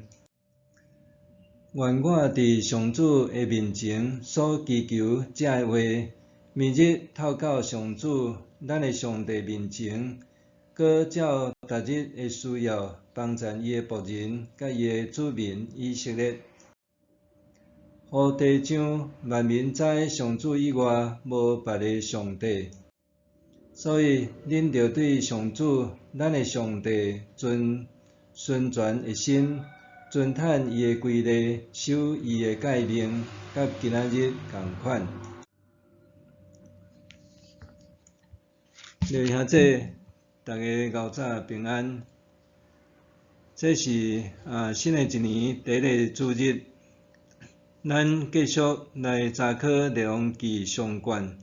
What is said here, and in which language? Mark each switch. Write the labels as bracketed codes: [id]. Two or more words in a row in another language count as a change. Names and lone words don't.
[nan] 愿我伫上主的面前所祈求这的话，明日透到上主咱的上帝面前，搁照逐日的需要帮助伊的仆人甲伊的子民以色列，互地上万民知上主以外无别个上帝。所以，恁着对上主咱的上帝存纯全的心，遵趁伊的规例，守伊的诫命，甲今仔日同款。弟兄姊，大家午早平安。这是新的一年第一个主日，咱继续来查考列王记上卷。